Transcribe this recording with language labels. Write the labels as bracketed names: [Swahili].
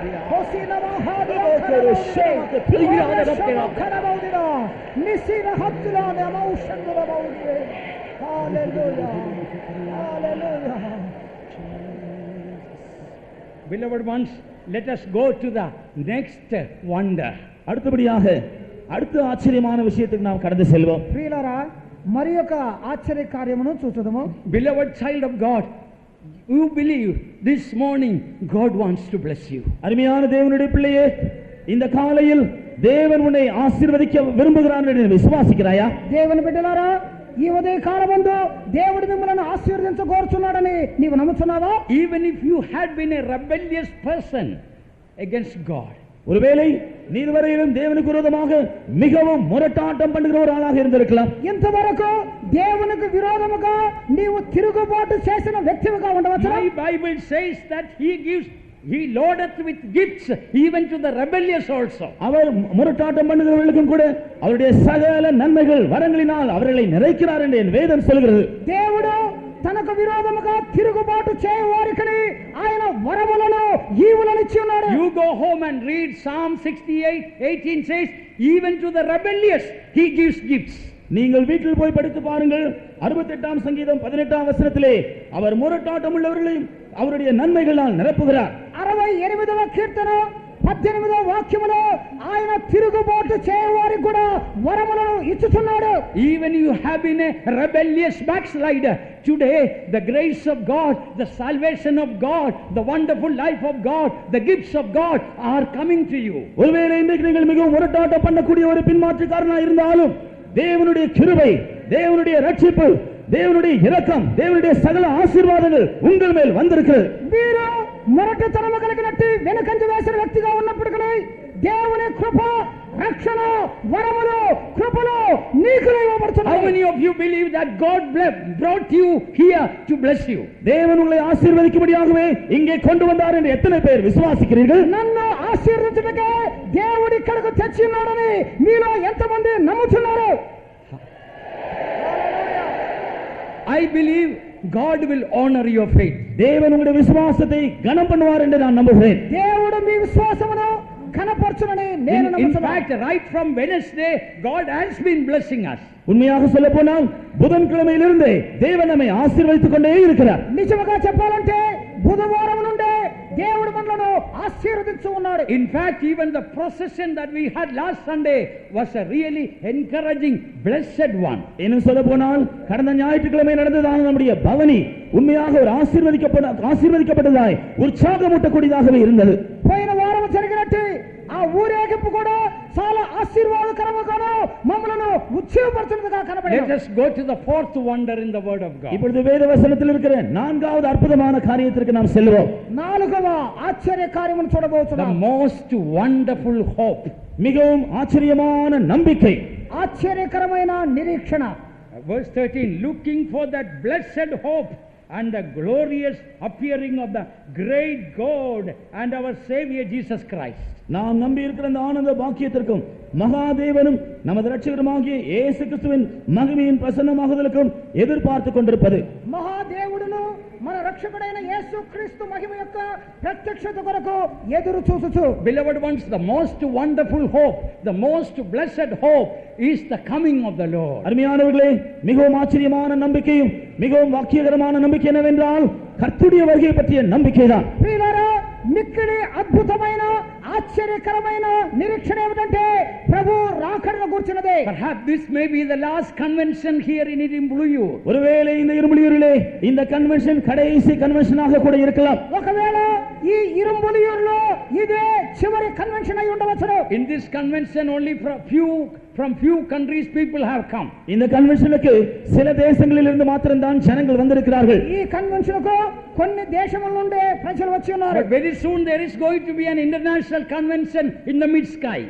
[English] హోసిన మహాదేవకరవౌదిరే. కరవౌదిరా. నిసిర హత్తులాన మౌషందుర బౌదిరే. Hallelujah. Hallelujah. Beloved ones, let us go to the next wonder. [Tamil] அடுத்தபடியாக அடுத்த ஆச்சரியமான விஷயத்துக்கு நாம் கடந்து செல்வோம். [Telugu] ప్రియులారా మరి ఒక ఆశ్చర్య కార్యమును చూచుదము. [English] Beloved child of God, you believe this morning God wants to bless you. [Tamil] அருமையான தேவனுடைய பிள்ளையே, இந்த காலையில் தேவன் உன்னை ஆசீர்வதிக்க விரும்புகிறார் என்று விசுவாசிக்கிறாயா? [Telugu] దేవుని బిడ్డలారా ఈ ఉదయ కాలమందు దేవుడు మిమ్మల్ని ఆశీర్వదించగోరుచున్నాడని నీవు నమ్ముచున్నావా? [English] Even if you had been a rebellious person against God, [Tamil] ஒருவேளை நீர்வரையிலும் தேவனுக்கு விரோதமாக மிகவும் முரட்டாட்டம் பண்ணுகிற ஒரு ஆளாக இருந்திருக்கலாம். [Telugu] ఇంతవరకు దేవునికి విరోధముగా నీవు తిరుగుబాటు చేసిన వ్యక్తిగా ఉండవచ్చు. [English] my Bible says that he loadeth with gifts even to the rebellious also. [Tamil] அவர் முரட்டாட்டம் பண்ணுகிறவர்களுக்கும் கூட அவருடைய சகல நன்மைகள் வரங்களினால் அவர்களை நிறைக்கிறார் என்று என் வேதம் சொல்கிறது. [Telugu] దేవుడు తనకు విరోధముగా తిరుగుబాటు చేయవారికి ఆయన వరములను ఈవులను ఇచ్చి ఉన్నాడు. [English] You go home and read Psalm 68:18 says even to the rebellious he gives gifts. [Tamil] நீங்கள் வீட்டில் போய் படித்து பாருங்கள். 68ஆம் சங்கீதம் 18ஆம் வசனத்திலே அவர் முரட்டாட்டம் உள்ளவர்களையும் அவருடைய நன்மைகளால் நிரப்புகிறார். [Telugu] 68వ కీర్తన 18వ వాక్యములో ఆయన తిరుగుబాటు చేయవారికి కూడా వరములను ఇచ్చుచున్నాడు. [English] Even you have been a rebellious backslider, today the grace of God, the salvation of God, the wonderful life of God, the gifts of God are coming to you. [Tamil] ஒருவேளை இன்றைக்கு நீங்கள் மிகவும் முரட்டாட்டம் பண்ணக்கூடிய ஒரு பின்மாற்றக்காரனாக இருந்தாலும் தேவனுடைய கிருபை, தேவனுடைய ரட்சிப்பு, தேவனுடைய இரக்கம், தேவனுடைய சகல ஆசீர்வாதங்கள் உங்கள் மேல் வந்திருக்கிறது. [Telugu] మీరు మొరటుతనము కలిగినట్టు వెనుకంజ వేసిన వ్యక్తిగా ఉన్నప్పటికీ దేవుని కృప, రక్షణ, వరములు, కృపలు నీకు [English] How [Telugu] ఇవ్వబడుతున్నాయి. [English] many of you believe that God brought you here to bless you? [Tamil] தேவன் உங்களை ஆசீர்வதிக்கும்படியாகவே இங்கே கொண்டு வந்தார் என்று எத்தனை பேர் விசுவாசிக்கிறீர்கள்? [Telugu] నన్ను ఆశీర్వదించడానికి దేవుడు ఇక్కడకు తెచ్చి ఉన్నాడని మీలో ఎంతమంది నమ్ముతున్నారు? [English] I believe God will honor your faith. [Tamil] தேவன் உங்களுடைய விசுவாசத்தை கனம் பண்ணுவார் என்று நான் நம்புகிறேன். [Telugu] దేవుడు మీ విశ్వాసమును కనపరచునని నేను [English] In [Telugu] నమ్ముతున్నాను. [English] fact, right from Wednesday, God has been blessing us. [Tamil] உண்மையாக சொல்ல போனால் புதன்கிழமையிலிருந்து தேவன் நம்மை ஆசீர்வதித்துக் கொண்டே இருக்கிறார். [Telugu] నిజముగా చెప్పాలంటే బుధవారం నుండే దేవుడు మనలను ఆశీర్వదించు ఉన్నాడు. [English] In fact, even the procession that we had last Sunday was a really encouraging, blessed one. [Tamil] இன்னும் சொல்ல போனால் கடந்த ஞாயிற்றுக்கிழமை நடந்ததான நம்முடைய பவனி உண்மையாக ஒரு ஆசீர்வதிக்கப்பட்டதாய் உற்சாகமூட்டக்கூடியதாகவே இருந்தது. [Telugu] పోయిన వారం జరిగినట్టు ఆ ఊరేగింపు కూడా చాలా ఆశీర్వాదకరముగాను మమ్మలను ఉత్సాహపరచునదిగా [English] Let [Telugu] కనబడింది. [English] us go to the fourth wonder in the word of God. [Tamil] இப்பொழுது வேத வசனத்தில் இருக்கிற நான்காவது அற்புதமான காரியத்திற்கு நாம் செல்வோம். [Telugu] నాలుగవ ఆశ్చర్య కార్యమును [English] The [Telugu] చూడబోతున్నాం. [English] most wonderful hope. [Tamil] மிகவும் ஆச்சரியமான நம்பிக்கை. [Telugu] ఆశ్చర్యకరమైన నిరీక్షణ. [English] Verse 13, looking for that blessed hope and the glorious appearing of the great God and our Savior Jesus Christ. [Tamil] நாம் நம்பி இருக்கிற அந்த ஆனந்த பாக்கியத்திற்கும் மகாதேவனும் நமது இரட்சகருமாகிய இயேசு கிறிஸ்துவின் மகிமையின் பிரசன்னமாகுதலுக்கும் எதிர்பார்த்து கொண்டிருப்பது. [Telugu] మహాదేవుడు మన రక్షకుడైన యేసుక్రీస్తు మహిమ యొక్క ప్రత్యక్షత కొరకు ఎదురు చూచుచు. [English] Beloved ones, the most wonderful hope, the most blessed hope is the coming of the Lord. [Tamil] அருமையானவர்களே, மிகவும் ஆச்சரியமான நம்பிக்கையும் மிகவும் வாக்கியகரமான நம்பிக்கை என்னவென்றால் கர்த்தருடைய வருகை பற்றிய நம்பிக்கைதான். [Telugu] ప్రియులారా, మిక్కిలి అద్భుతమైన ఆశ్చర్యకరమైన నిరీక్షణ ఏమిటంటే ప్రభు రాకడను గుర్చినదే. [English] Perhaps this may be the last convention here in Irumbuliyur. [Tamil] ஒருவேளை இந்த இரும்புலியூரிலே இந்த கன்வென்ஷன் கடைசி கன்வென்ஷனாக கூட இருக்கலாம். [Telugu] ఒకవేళ ఈ ఇరుంబులియూరులో ఇదే చివరి కన్వెన్షన్ అయి ఉండవచ్చును. [English] In this convention only from few countries people have come. [Tamil] இந்த கன்வென்ஷனுக்கு சில தேசங்களில் இருந்து மாத்திரம்தான் ஜனங்கள் வந்திருக்கிறார்கள். [Telugu] ఈ కన్వెన్షన్ కు కొన్ని దేశముల నుండి ప్రజలు వచ్చి ఉన్నారు. [English] But very soon there is going to be an international convention in the mid sky.